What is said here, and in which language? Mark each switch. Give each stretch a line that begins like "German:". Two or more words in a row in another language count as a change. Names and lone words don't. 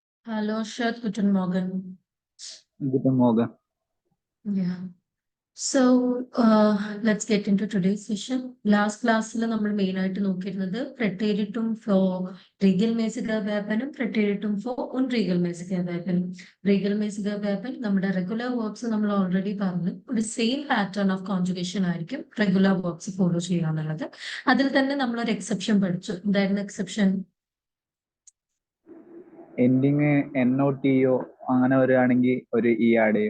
German: Hallo, Shad, guten Morgen. Guten Morgen.
English: Yeah. So, let's get into today's session.
Malayalam: Last ക്ലാസ്സിൽ നമ്മൾ മെയിൻ ആയിട്ട് നോക്കിയിരുന്നത്
German: preteritum for regelmäßiger Verben preteritum for unregelmäßiger Verben. Regelmäßiger Verben
Malayalam: നമ്മുടെ
English: regular verbs
Malayalam: നമ്മൾ ഓൾറെഡി പറഞ്ഞു ഒരു
English: same pattern of conjugation
Malayalam: ആയിരിക്കും
English: regular verbs
Malayalam: ഫോളോ ചെയ്യാന്നുള്ളത്. അതിൽ തന്നെ നമ്മൾ ഒരു എക്സെപ്ഷൻ പഠിച്ചു. എന്തായിരുന്നു എക്സെപ്ഷൻ? എൻഡിങ് NOTO അങ്ങനെ വരികയാണെങ്കിൽ ഒരു ഇ ആഡ് ചെയ്യും.